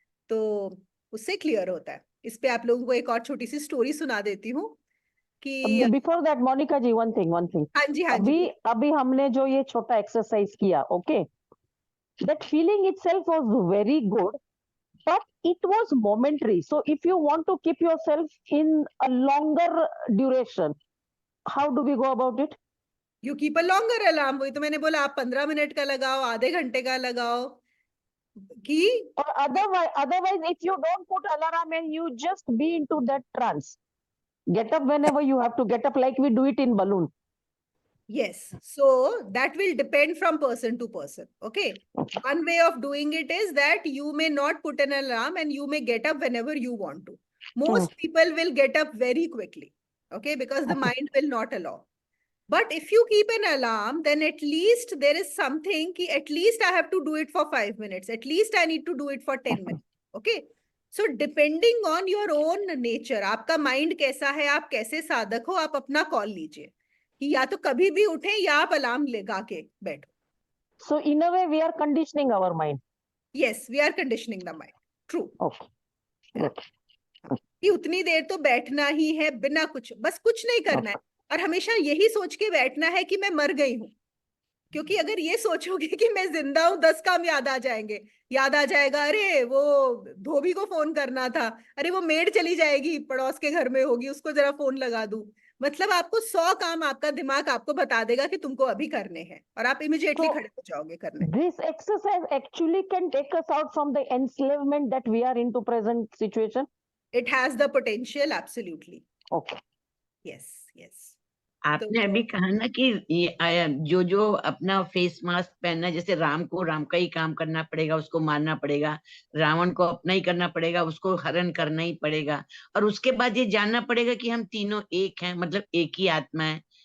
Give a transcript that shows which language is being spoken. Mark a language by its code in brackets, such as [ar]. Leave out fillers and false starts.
[hi] तो उससे क्लियर होता है। इस पे आप लोगों को एक और छोटी सी स्टोरी सुना देती हूँ। कि [en] before that Monica ji, one thing [hi] हाँ जी, हाँ जी, अभी हमने जो ये छोटा एक्सरसाइज किया, [en] Okay, that feeling itself was very good, but it was momentary. So if you want to keep yourself in a longer duration, how do we go about it? You keep a longer alarm. [hi] वही तो मैंने बोला, आप 15 minute का लगाओ, आधे घंटे का लगाओ कि [en] Or otherwise, if you don't put alarm and you just be into that trance, get up whenever you have to get up, like we do it in balloon. yes, so that will depend from person to person. Okay. Okay. One way of doing it is that you may not put an alarm and you may get up whenever you want to. Most people will get up very quickly. Okay, because the Okay. mind will not allow. But if you keep an alarm, then at least there is something ki at least I have to do it for 5 minutes. At least I need to do it for 10 minutes. Okay. So depending on your own nature, [hi] आपका mind कैसा है, आप कैसे साधक हो, आप अपना call लीजिए कि या तो कभी भी उठे या आप अलार्म लगा के बैठो. [en] So in a way, we are conditioning our mind. Yes, we are conditioning the mind. True. Okay. Good. [hi] कि उतनी देर तो बैठना ही है, बिना कुछ, बस कुछ नहीं करना है, और हमेशा यही सोच के बैठना है कि मैं मर गई हूं. क्योंकि अगर ये सोचोगे कि मैं जिंदा हूं, 10 काम याद आ जाएंगे. याद आ जाएगा, अरे वो धोबी को फोन करना था, अरे वो मेड चली जाएगी पड़ोस के घर में होगी, उसको जरा फोन लगा दूं. मतलब आपको 100 काम आपका दिमाग आपको बता देगा कि तुमको अभी करने हैं, और आप इमिडिएटली [en] So- [hi] खड़े हो जाओगे करने. [en] This exercise actually can take us out from the enslavement that we are into present situation. It has the potential, absolutely. Okay. Yes, yes. [hi] आपने अभी कहा ना कि जो जो अपना फेस मास्क पहनना, जैसे राम को राम का ही काम करना पड़ेगा, उसको मारना पड़ेगा, रावण को अपना ही करना पड़ेगा, उसको हरण करना ही पड़ेगा, और उसके बाद ये जानना पड़ेगा कि हम तीनों एक हैं, मतलब एक ही आत्मा है.